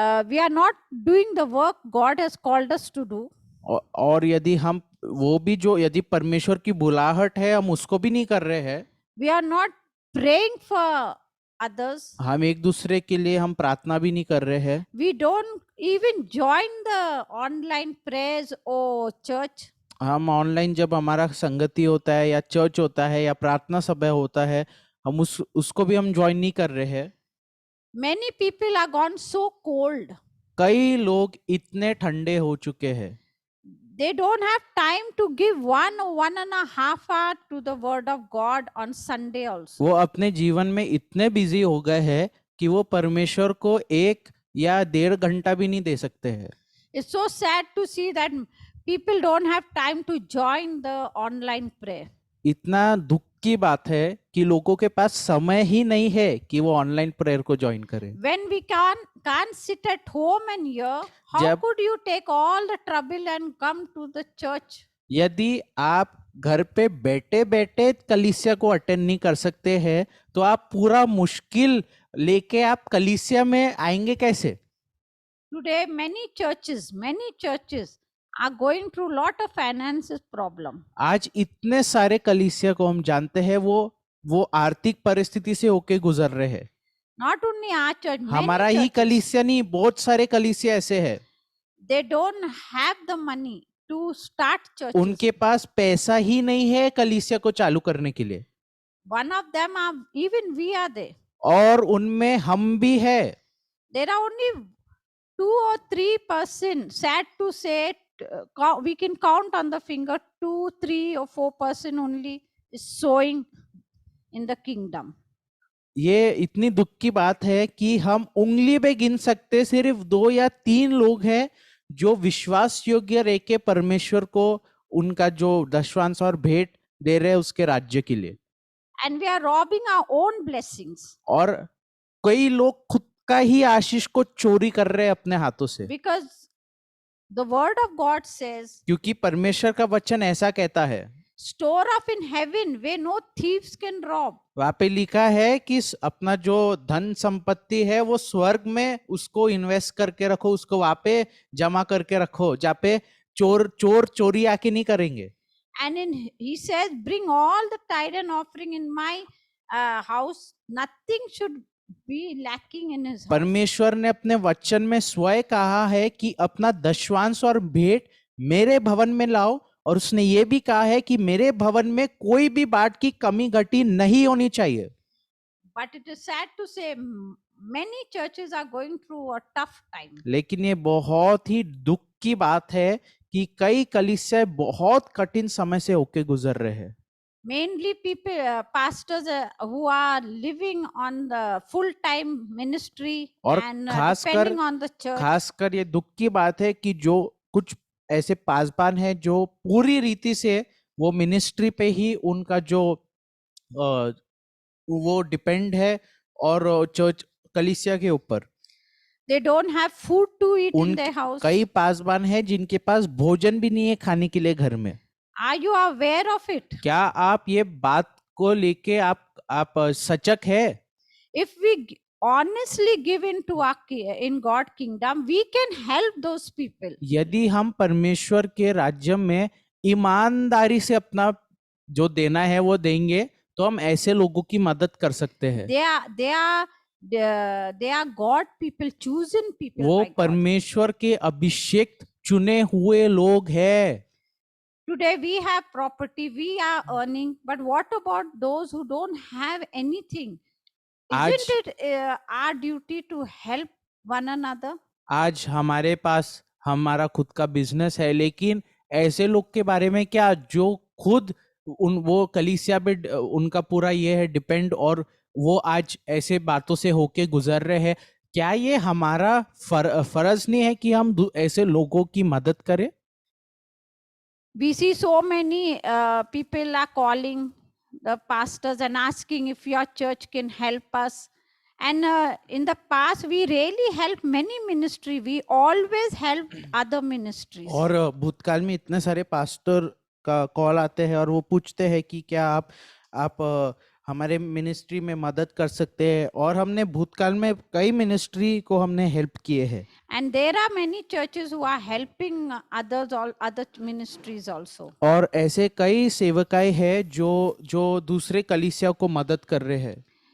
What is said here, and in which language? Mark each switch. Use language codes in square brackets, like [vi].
[en] we are not doing the work God has called us to do. [hi] और यदि हम वो भी जो यदि परमेश्वर की बुलाहट है हम उसको भी नहीं कर रहे हैं, [en] We are not praying for others. [hi] हम एक दूसरे के लिए हम प्रार्थना भी नहीं कर रहे हैं, [en] We don't even join the online prayers or church. [hi] हम ऑनलाइन जब हमारा संगति होता है या चर्च होता है या प्रार्थना सभा होता है, हम उसको भी हम ज्वाइन नहीं कर रहे हैं। [en] Many people are gone so cold. [hi] कई लोग इतने ठंडे हो चुके हैं, [en] They don't have time to give 1.5 hour to the word of God on Sunday also. [hi] वो अपने जीवन में इतने बिजी हो गए हैं कि वो परमेश्वर को 1 या 1.5 घंटा भी नहीं दे सकते हैं। [en] It's so sad to see that people don't have time to join the online prayer. [hi] इतना दुख की बात है कि लोगों के पास समय ही नहीं है कि वो ऑनलाइन प्रेयर को ज्वाइन करें। [en] When we can't sit at home and hear, how [hi] जब- [en] could you take all the trouble and come to the church? [hi] यदि आप घर पे बैठे बैठे कलीसिया को अटेंड नहीं कर सकते हैं, तो आप पूरा मुश्किल लेके आप कलीसिया में आएंगे कैसे? [en] Today, many churches are going through lot of finances problem. [hi] आज इतने सारे कलीसिया को हम जानते हैं वो आर्थिक परिस्थिति से होके गुजर रहे हैं। [en] Not only our church, many [hi] हमारा ही [en] churches, [hi] कलीसिया नहीं, बहुत सारे कलीसिया ऐसे हैं, [en] they don't have the money to start churches. [hi] उनके पास पैसा ही नहीं है कलीसिया को चालू करने के लिए, [en] One of them are, even we are there. [hi] और उनमें हम भी है। [en] There are only 2 or 3%, sad to say, we can count on the finger, 2, 3 or 4% only is sowing in the kingdom. [hi] ये इतनी दुख की बात है कि हम उंगली पे गिन सकते सिर्फ 2 या 3 लोग हैं जो विश्वास योग्य रह के परमेश्वर को उनका जो दशवांश और भेंट दे रहे हैं उसके राज्य के लिए, [en] And we are robbing our own blessings [hi] और कई लोग खुद का ही आशीष को चोरी कर रहे हैं अपने हाथों से, [en] because the word of God says, [hi] क्योंकि परमेश्वर का वचन ऐसा कहता है, [en] store up in heaven where no thieves can rob. [hi] वहां पे लिखा है कि अपना जो धन संपत्ति है वो स्वर्ग में उसको इन्वेस्ट करके रखो, उसको वहां पे जमा करके रखो जहाँ पे चोर चोरी आके नहीं करेंगे। [en] And he says, bring all the tithe and offering in my house. Nothing should be lacking in his house. [hi] परमेश्वर ने अपने वचन में स्वयं कहा है कि अपना दशवांश और भेंट मेरे भवन में लाओ, और उसने ये भी कहा है कि मेरे भवन में कोई भी बात की कमी घटी नहीं होनी चाहिए। [en] But it is sad to say many churches are going through a tough time. [hi] लेकिन ये बहुत ही दुख की बात है कि कई कलीसिया बहुत कठिन समय से होके गुजर रहे हैं। [en] Mainly people, pastors who are living on the full-time ministry [hi] और [en] and [hi] खासकर [en] depending on the church. [hi] खासकर ये दुख की बात है कि जो कुछ ऐसे पासबान है जो पूरी रीति से वो मिनिस्ट्री पे ही उनका जो वो डिपेंड है और चर्च कलीसिया के ऊपर। [en] They don't have food to eat in [hi] उन [en] their house. [hi] कई पासवान है जिनके पास भोजन भी नहीं है खाने के लिए घर में। [en] Are you aware of it? [hi] क्या आप ये बात को लेके आप सचक है? [en] If we honestly give into in God kingdom, we can help those people. [hi] यदि हम परमेश्वर के राज्य में ईमानदारी से अपना जो देना है वो देंगे तो हम ऐसे लोगों की मदद कर सकते हैं। [en] They are God people, chosen people [hi] वो [en] by God. [hi] परमेश्वर के अभिषेक चुने हुए लोग हैं। [en] Today we have property, we are earning, but what about those who don't have anything? Isn't it our duty to help one another? [hi] आज हमारे पास हमारा खुद का बिजनेस है, लेकिन ऐसे लोग के बारे में क्या जो खुद वो कलीसिया पे उनका पूरा ये है डिपेंड, और वो आज ऐसे बातों से होके गुजर रहे हैं। क्या ये हमारा फर्ज नहीं है कि हम ऐसे लोगों की मदद करें? [en] We see so many people are calling the pastors and asking if your church can help us. And in the past, we really helped many ministry. We always help other ministries. [hi] और भूतकाल में इतने सारे pastor का call आते हैं और वो पूछते हैं कि क्या आप हमारे मिनिस्ट्री में मदद कर सकते हैं, और हमने भूतकाल में कई मिनिस्ट्री को हमने हेल्प किए हैं। [en] And there are many churches who are helping others, all other ministries also. [hi] और ऐसे कई सेवकाएं हैं जो दूसरे कलीसिया को मदद कर रहे हैं।